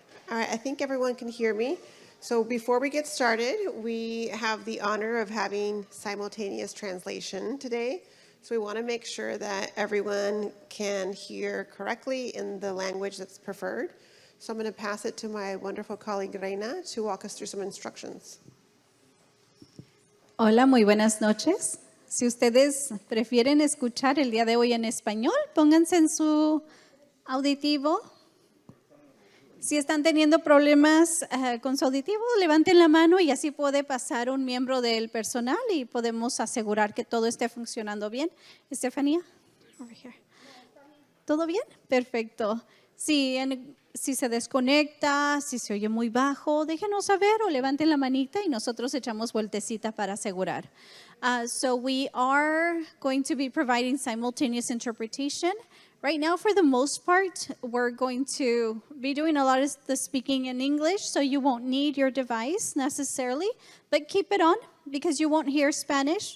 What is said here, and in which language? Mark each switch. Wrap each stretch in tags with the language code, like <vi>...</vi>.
<en>All right, I think everyone can hear me. So before we get started, we have the honor of having simultaneous translation today. So we want to make sure that everyone can hear correctly in the language that's preferred. So I'm going to pass it to my wonderful colleague Reina to walk us through some instructions.</en> <es>Hola, muy buenas noches. Si ustedes prefieren escuchar el día de hoy en español, pónganse en su auditivo. Si están teniendo problemas con su auditivo, levanten la mano y así puede pasar un miembro del personal y podemos asegurar que todo esté funcionando bien. Estefanía,</es> <en>over here.</en> <es>¿Todo bien? Perfecto. Si se desconecta, si se oye muy bajo, déjenos saber o levanten la manita y nosotros echamos vueltecita para asegurar.</es> <en>So we are going to be providing simultaneous interpretation. Right now, for the most part, we're going to be doing a lot of the speaking in English, so you won't need your device necessarily, but keep it on because you won't hear Spanish.</en>